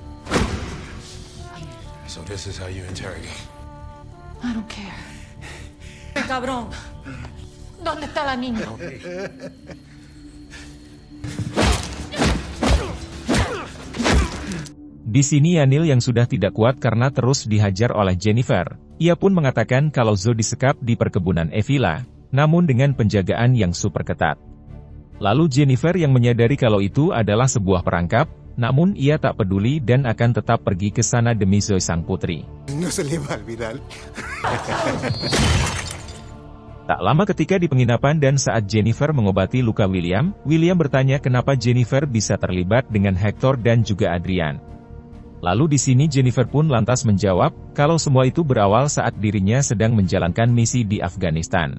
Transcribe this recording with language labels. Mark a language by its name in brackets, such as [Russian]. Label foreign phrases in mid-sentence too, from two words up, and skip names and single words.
[English] So this is how you interrogate. I don't care. [Spanish] Cabrón. ¿Dónde está la niña? [Indonesian] Di sini Yanil yang sudah tidak kuat karena terus dihajar oleh Jennifer, ia pun mengatakan kalau Zoe disekap di perkebunan Evila, namun dengan penjagaan yang super ketat. Lalu Jennifer yang menyadari kalau itu adalah sebuah perangkap, namun ia tak peduli dan akan tetap pergi ke sana demi Zoe sang putri. [Spanish] No se le va a olvidar. [Indonesian] Tak lama ketika di penginapan dan saat Jennifer mengobati luka William, William bertanya kenapa Jennifer bisa terlibat dengan Hector dan juga Adrian. Lalu di sini Jennifer pun lantas menjawab, kalau semua itu berawal saat dirinya sedang menjalankan misi di Afghanistan.